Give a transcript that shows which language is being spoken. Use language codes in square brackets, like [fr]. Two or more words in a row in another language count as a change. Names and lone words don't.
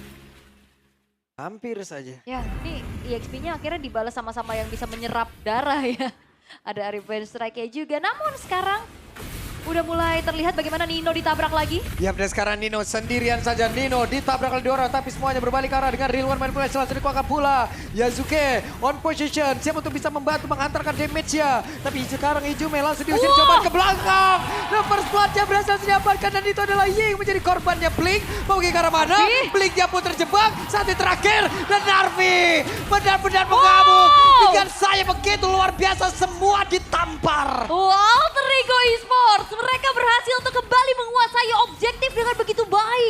[id] Hampir saja. Ya ini EXP-nya akhirnya dibalas sama-sama yang bisa menyerap darah ya. Ada [en] revenge strike-nya [id] juga. Namun sekarang udah mulai terlihat bagaimana Nino ditabrak lagi. Ya, dan sekarang Nino sendirian saja. Nino ditabrak oleh dua orang, tapi semuanya berbalik arah dengan [en] real one manipulation. [id] Langsung dikuakkan pula. [en] Yazuke on position, [id] siap untuk bisa membantu menghantarkan damage-nya. Tapi sekarang Ijume langsung diusir coba ke belakang. [en] The first blood-nya [id] berhasil didapatkan dan itu adalah Ying menjadi korbannya Blink. Mau ke arah mana? Blink-nya pun terjebak. Saat yang terakhir dan Narvi benar-benar mengamuk. Dengan saya begitu luar biasa, semua ditampar. Wow, Alter Ego Esports. Mereka berhasil untuk kembali menguasai objektif dengan begitu baik.